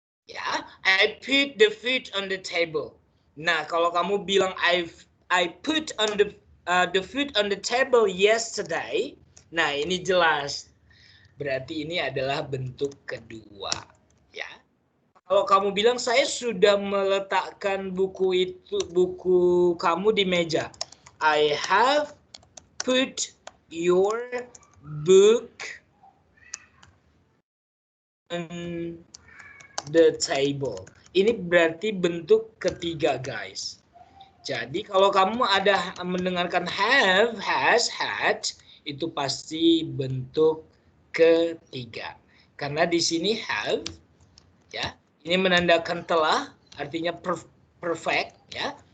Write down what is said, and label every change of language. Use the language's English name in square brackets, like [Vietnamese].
[English] Ya, I put the food on the table. [Indonesian] Nah, kalau kamu bilang [English] I put on the food on the table yesterday. [Indonesian] Nah, ini jelas. Berarti ini adalah bentuk kedua, ya. Kalau kamu bilang saya sudah meletakkan buku kamu di meja. [English] I have put your book on the table. [Indonesian] Ini berarti bentuk ketiga, guys. Jadi kalau kamu ada mendengarkan have, has, had, itu pasti bentuk ketiga. Karena di sini have, ya, ini menandakan telah, artinya perfect, ya.